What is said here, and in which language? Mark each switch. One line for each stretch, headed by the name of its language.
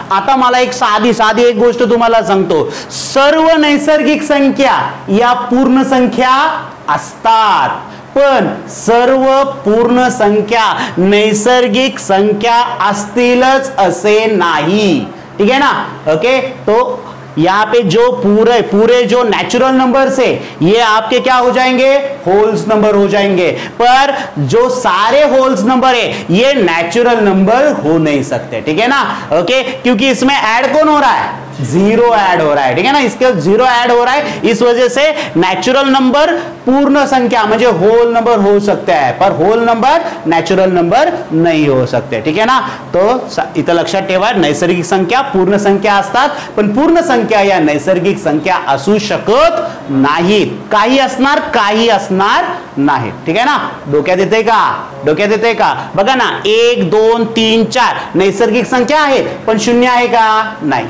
Marathi: आता मला एक साधी एक गोष्ट तुम्हाला सांगतो. सर्व नैसर्गिक संख्या या पूर्ण संख्या असतात, पण सर्व पूर्ण संख्या नैसर्गिक संख्या असतीलच असे नाही.
Hindi: ठीक है ना. ओके, तो यहाँ पे जो पूरे जो नेचुरल नंबर्स है ये आपके क्या हो जाएंगे? होल्स नंबर हो जाएंगे. पर जो सारे होल्स नंबर है ये नेचुरल नंबर हो नहीं सकते. ठीक है ना. ओके, क्योंकि इसमें ऐड कौन हो रहा है? 0 ऐड हो रहा है. ठीक है ना. इसके 0 ऐड हो रहा है, इस वजह से नेचुरल नंबर
Marathi: पूर्ण संख्या म्हणजे होल नंबर
Hindi: हो सकता है, पर होल नंबर नेचुरल नंबर नहीं हो सकते. ठीक है ना.
Marathi: तो इथं लक्षात ठेवा, नैसर्गिक संख्या पूर्ण संख्या असतात, पण पूर्ण संख्या या नैसर्गिक संख्या असू शकत नाहीत. काही असणार, काही असणार नाही. ठीक आहे ना. डोक्यात येते का? डोक्यात येते का? बघा ना, 1 2 3 4 नैसर्गिक संख्या आहेत, पण 0 आहे का? नाही.